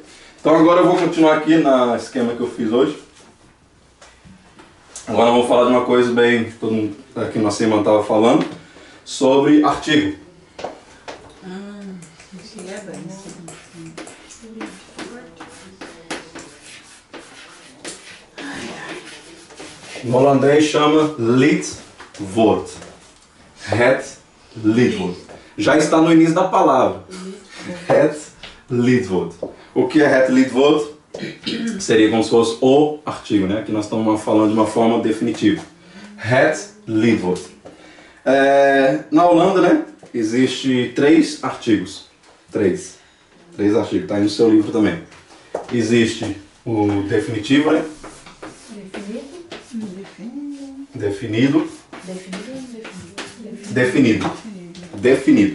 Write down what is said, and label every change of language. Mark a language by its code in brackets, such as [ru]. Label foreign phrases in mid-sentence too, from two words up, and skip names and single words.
[pt] Então agora eu vou continuar aqui no esquema que eu fiz hoje. Agora eu vou falar de uma coisa bem, todo mundo aqui na semana estava falando, sobre artigo. No holandês chama lidwoord. [nl] Het lidwoord. [pt] Já está no início da palavra. [nl] Het lidwoord. [pt] O que é [nl] het lidwoord? [pt] Seria como se fosse o artigo, né? Que nós estamos falando de uma forma definitiva. [nl] Het lidwoord. [pt] Na Holanda, né? Existe 3 artigos. Três. Três artigos, está aí no seu livro também. Existe o definitivo, né? Definido. Definido.